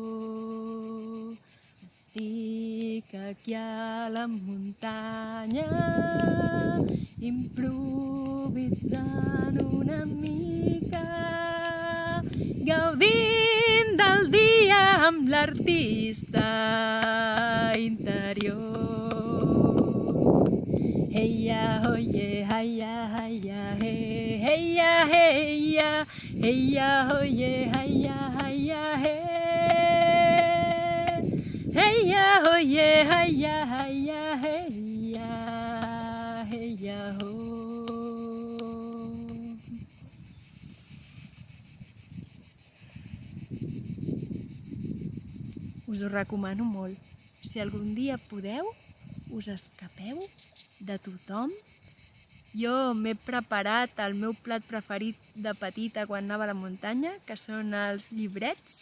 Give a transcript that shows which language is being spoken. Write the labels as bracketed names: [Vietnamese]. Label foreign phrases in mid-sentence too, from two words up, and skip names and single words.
[Catalan] Estic aquí a la muntanya, improvisant una mica, gaudint del dia amb l'artista interior. Heia, hoye, haia, haia, he, heia, heia, heia, hoye, haia, haia, he. Heia, hoye, haia, haia, heia, heia, ho. Us ho recomano molt. Si algun dia podeu, us escapeu de tothom. Jo m'he preparat el meu plat preferit de petita quan anava a la muntanya, que són els llibrets.